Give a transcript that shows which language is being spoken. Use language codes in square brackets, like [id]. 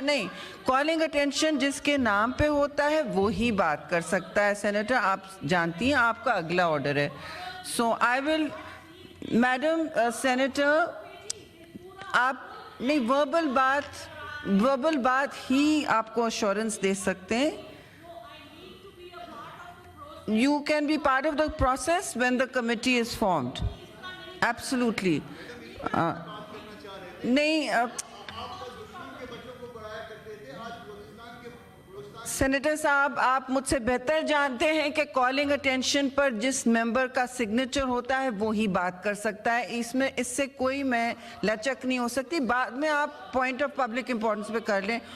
[ur] نہیں, calling attention جس کے نام پہ ہوتا ہے وہی بات کر سکتا ہے. سینیٹر آپ جانتی ہیں آپ کا اگلا آرڈر ہے. [en] so I will, [ur] میڈم سینیٹر آپ نہیں وربل بات ہی آپ کو ایشورنس دے سکتے ہیں. [en] You can be part of the process when the committee is formed. Absolutely. [ur] نہیں, سینیٹر صاحب آپ مجھ سے بہتر جانتے ہیں کہ کالنگ اٹینشن پر جس ممبر کا سگنیچر ہوتا ہے وہی بات کر سکتا ہے. اس سے کوئی میں لچک نہیں ہو سکتی. بعد میں آپ پوائنٹ آف پبلک امپورٹنس پہ کر لیں.